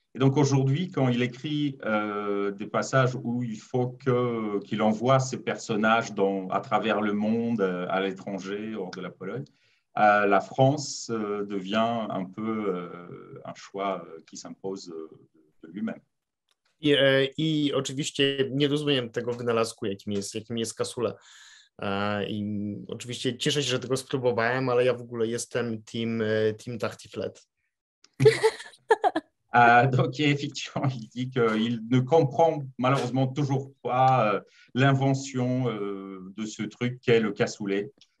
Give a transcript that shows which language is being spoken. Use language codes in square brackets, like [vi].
[fr] Et donc aujourd'hui, quand il écrit des passages où il faut qu'il envoie ses personnages à travers le monde, à l'étranger, hors de la Pologne, la France devient un peu un choix qui s'impose de lui-même. [pl] I oczywiście nie rozumiem tego wynalazku, jakim jest Casula. I oczywiście cieszę się, że tego spróbowałem, ale ja w ogóle jestem team Tartiflette. [fr] Donc, effectivement, il dit qu'il ne comprend malheureusement toujours pas l'invention de ce truc qu'est le cassoulet.